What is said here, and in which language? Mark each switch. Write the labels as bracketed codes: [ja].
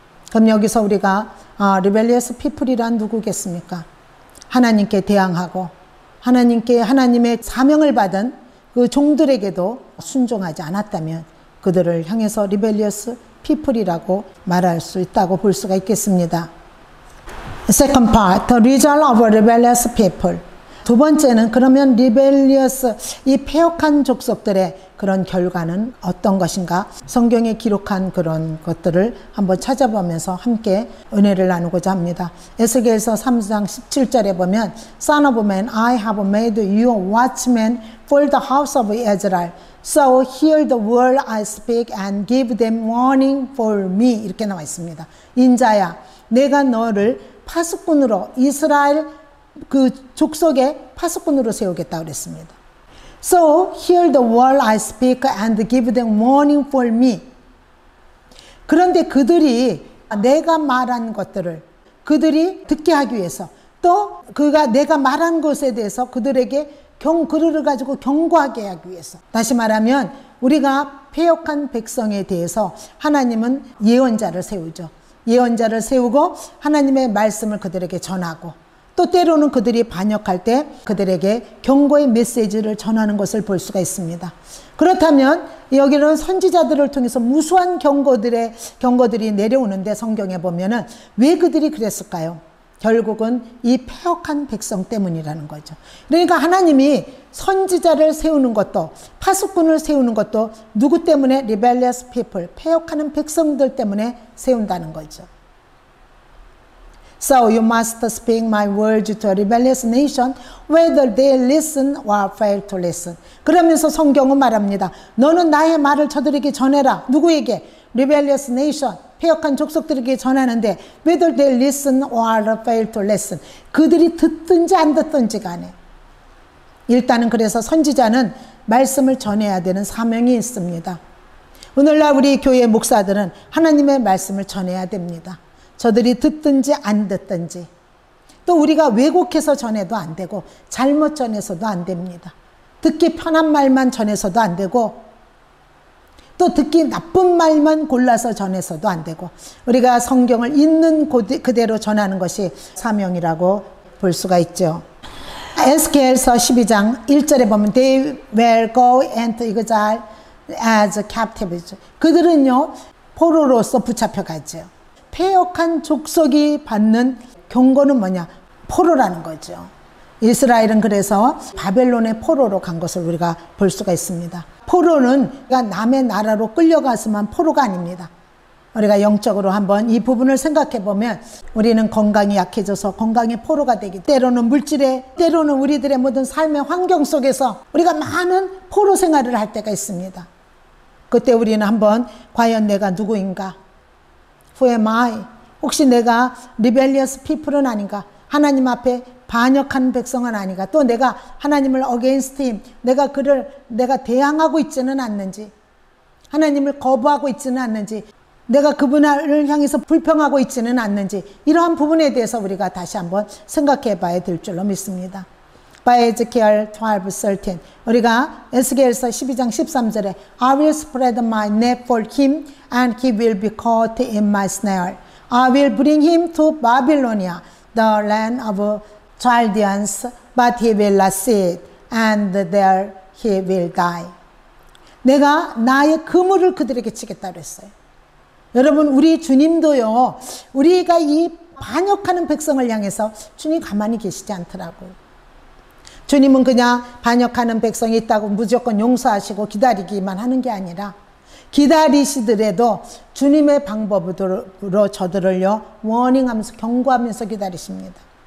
[ko] 그럼 여기서 우리가 [en] rebellious people [ko] 이란 누구겠습니까? 하나님께 대항하고 하나님의 사명을 받은 그 종들에게도 순종하지 않았다면 그들을 향해서 [en] rebellious people [ko] 이라고 말할 수 있다고 볼 수가 있겠습니다. [en] Second part, the result of a rebellious people. [ko] 두 번째는 그러면 rebellious, 이 패역한 족속들의 그런 결과는 어떤 것인가? 성경에 기록한 그런 것들을 한번 찾아보면서 함께 은혜를 나누고자 합니다. 에스겔서 3장 17절에 보면 [en] Son of man, I have made you watchman for the house of Israel. So hear the word I speak and give them warning for me. [ko] 이렇게 나와 있습니다. 인자야, 내가 너를 파수꾼으로 이스라엘 그 족속의 파수꾼으로 세우겠다 그랬습니다. [en] So hear the word I speak and give them warning for me. [ko] 그런데 그들이 내가 말한 것들을 그들이 듣게 하기 위해서 또 내가 말한 것에 대해서 그들에게 그를 가지고 경고하게 하기 위해서, 다시 말하면 우리가 패역한 백성에 대해서 하나님은 예언자를 세우죠. 예언자를 세우고 하나님의 말씀을 그들에게 전하고 또 때로는 그들이 반역할 때 그들에게 경고의 메시지를 전하는 것을 볼 수가 있습니다. 그렇다면 여기는 선지자들을 통해서 무수한 경고들이 내려오는데 성경에 보면은 왜 그들이 그랬을까요? 결국은 이 패역한 백성 때문이라는 거죠. 그러니까 하나님이 선지자를 세우는 것도 파수꾼을 세우는 것도 누구 때문에? [en] rebellious people, [ko] 패역하는 백성들 때문에 세운다는 거죠. [en] So you must speak my words to a rebellious nation, whether they listen or fail to listen. [ko] 그러면서 성경은 말합니다. 너는 나의 말을 저들에게 전해라. 누구에게? [en] rebellious nation, [ko] 패역한 족속들에게 전하는데 [en] whether they listen or fail to listen. [ko] 그들이 듣든지 안 듣든지 간에 일단은 그래서 선지자는 말씀을 전해야 되는 사명이 있습니다. 오늘날 우리 교회 목사들은 하나님의 말씀을 전해야 됩니다. 저들이 듣든지 안 듣든지, 또 우리가 왜곡해서 전해도 안 되고 잘못 전해서도 안 됩니다. 듣기 편한 말만 전해서도 안 되고 또 듣기 나쁜 말만 골라서 전해서도 안 되고 우리가 성경을 있는 그대로 전하는 것이 사명이라고 볼 수가 있죠. 에스겔서 12장 1절에 보면 [en] They will go into exile as captives. [ko] 그들은요 포로로서 붙잡혀 가죠. 패역한 족속이 받는 경고는 뭐냐? 포로라는 거죠. 이스라엘은 그래서 바벨론의 포로로 간 것을 우리가 볼 수가 있습니다. 포로는 남의 나라로 끌려가서만 포로가 아닙니다. 우리가 영적으로 한번 이 부분을 생각해 보면 우리는 건강이 약해져서 건강의 포로가 되기, 때로는 물질에, 때로는 우리들의 모든 삶의 환경 속에서 우리가 많은 포로 생활을 할 때가 있습니다. 그때 우리는 한번 과연 내가 누구인가? [en] Who am I? [ko] 혹시 내가 [en] rebellious people [ko] 은 아닌가? 하나님 앞에 반역한 백성은 아닌가? 또 내가 하나님을 [en] against him, [ko] 내가 대항하고 있지는 않는지, 하나님을 거부하고 있지는 않는지, 내가 그분을 향해서 불평하고 있지는 않는지, 이러한 부분에 대해서 우리가 다시 한번 생각해 봐야 될 줄로 믿습니다. [en] By Ezekiel 12:13, [ko] 우리가 에스겔서 12장 13절에 [en] I will spread my net for him and he will be caught in my snare. I will bring him to Babylonia, the land of Chaldeans, but he will not see it, and there he will die. [ko] 내가 나의 그물을 그들에게 치겠다 그랬어요. 여러분, 우리 주님도요, 우리가 이 반역하는 백성을 향해서 주님 가만히 계시지 않더라고요. 주님은 그냥 반역하는 백성이 있다고 무조건 용서하시고 기다리기만 하는 게 아니라 기다리시더라도 주님의 방법으로 저들을요 워닝하면서 경고하면서 기다리십니다.